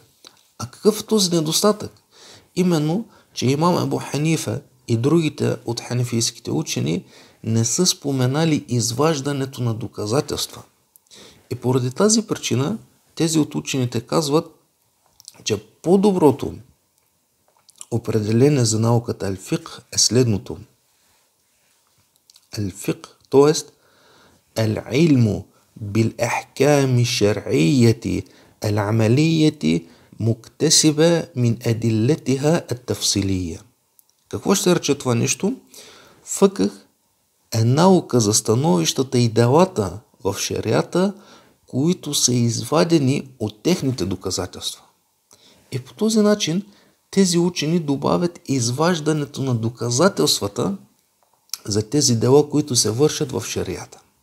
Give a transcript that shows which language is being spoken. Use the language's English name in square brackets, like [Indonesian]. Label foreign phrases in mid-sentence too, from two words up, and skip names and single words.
[Bulgarian] А какъв е този недостатък? Именно, че имам Абу Ханифа и другите от ханефийските учени не са споменали изваждането на доказателства. И поради тази причина, тези от учените казват, че по-доброто определение за науката ал-фиqh е следното. Ал-фиqh, т.е. [Arabic] العلم بالأحكام الشرعية العملية مكتسبة من أدلتها التفصيلية. [Bulgarian] Какво ще рече това нещо? Фъкъх е наука за становищата и делата в шарията, които са извадени от техните доказателства. И по този начин тези учени добавят изваждането на доказателствата за тези дела, които се вършат в шарията.